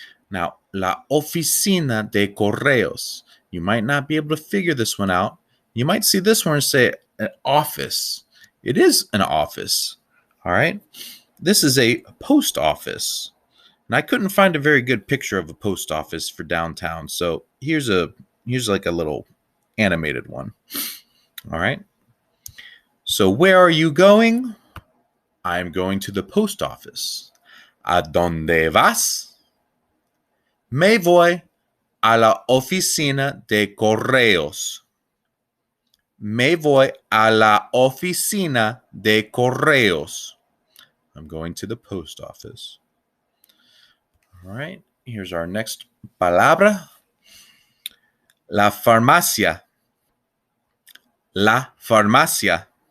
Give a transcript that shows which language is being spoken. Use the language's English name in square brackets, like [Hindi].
[Spanish] Now, la oficina de correos. [English] You might not be able to figure this one out. You might see this one and say an office. It is an office. All right. This is a post office. And I couldn't find a very good picture of a post office for downtown, so here's like a little animated one. All right. So where are you going? I'm going to the post office. [Spanish] ¿A dónde vas? Me voy a la oficina de correos. Me voy a la oficina de correos. [English] I'm going to the post office. All right. Here's our next palabra. [Spanish] La farmacia. La farmacia.